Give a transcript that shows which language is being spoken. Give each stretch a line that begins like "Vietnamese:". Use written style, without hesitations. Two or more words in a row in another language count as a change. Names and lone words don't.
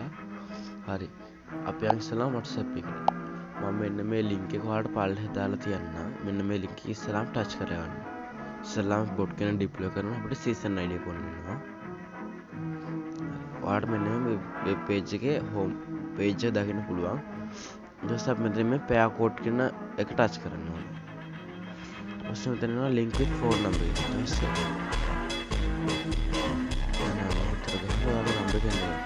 Sinhala: හරි. අපි යන් ඉස්සෙල්ලාම WhatsApp එකට. මම මෙන්න මේ link එක ඔයාලට පල්ලෙහා දාලා තියන්නම්. මෙන්න මේ link එක ඉස්සෙල්ලාම ටච් කරගන්න. ඉස්සෙල්ලාම bot කෙනෙක් ඩිප්ලොයි කරන අපිට
English: season ID
Sinhala: එක ඕන වෙනවා. ඔයාලට මෙන්න මේ
English: web page
Sinhala: එකේ
English: home page
Sinhala: එක දකින්න පුළුවන්. ඊට පස්සේ අපි මෙතන මේ
English: pair code
Sinhala: කියන එක ටච් කරන්න ඕනේ.
Hindi: उसमें देना
English: link with phone number
Hindi: जैसे नंबर के